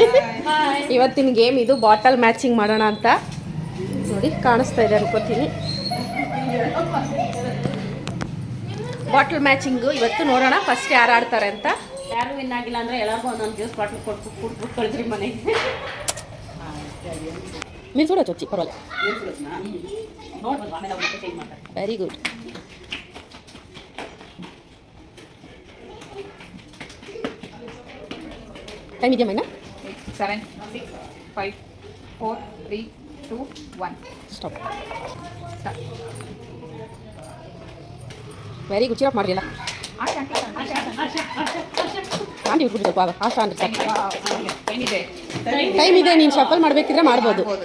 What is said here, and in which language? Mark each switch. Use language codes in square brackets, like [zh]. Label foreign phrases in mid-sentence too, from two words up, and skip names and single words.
[kn] ಇವತ್ತಿನ ಗೇಮ್ ಇದು [en] bottle matching [kn] ಮಾಡೋಣ ಅಂತ ನೋಡಿ. ಕಾಣಿಸ್ತಾ ಇದೆ ಅನ್ಕೋತೀನಿ. [en] bottle matching [kn] ಇವತ್ತು ನೋಡೋಣ ಫಸ್ಟ್ ಯಾರು ಆಡ್ತಾರೆ ಅಂತ. ಯಾರು ವಿನ್ ಆಗಿಲ್ಲ ಅಂದರೆ ಎಲ್ಲರಿಗೂ ಒಂದೊಂದು [en] juice bottle [kn] ಕೊಟ್ಬಿಟ್ಟು ಕಳಿಸ್ರಿ ಮನೆಗೆ. [te] మీరు చూడొచ్చు వచ్చి పర్వాలేదు. [en] very good. [te] టైం ఇదేమైనా 7 6 5 4 3 2 1 [en] Stop. Very good. [kn] ಚಿರಪ್ ಮಾಡ್ರಿ ಎಲ್ಲ. ಆಂಟಿ ಬಿಟ್ಬಿಟ್ಟು ಸ್ವಲ್ಪ ಫಾಸ್ಟ್ ಆಂಟಿ. ಟೈಮ್ ಇದೆ, ನೀನು ಶಫಲ್ ಮಾಡಬೇಕಿದ್ರೆ ಮಾಡ್ಬೋದು.